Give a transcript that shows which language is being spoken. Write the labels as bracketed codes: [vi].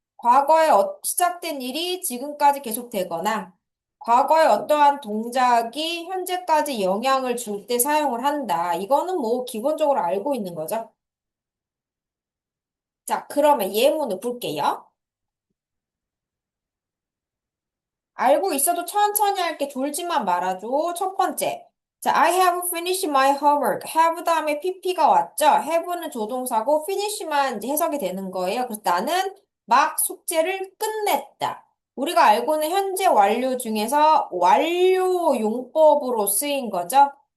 [ko] 과거에 시작된 일이 지금까지 계속되거나 과거에 어떠한 동작이 현재까지 영향을 줄 때 사용을 한다. 이거는 뭐 기본적으로 알고 있는 거죠. 자, 그러면 예문을 볼게요. 알고 있어도 천천히 할게 졸지만 말아줘. 첫 번째. [en] 자, I have finished my homework. [ko] have 다음에 pp가 왔죠? have는 조동사고 finish만 이제 해석이 되는 거예요. 그래서 나는 막 숙제를 끝냈다. 우리가 알고 있는 현재 완료 중에서 완료 용법으로 쓰인 거죠.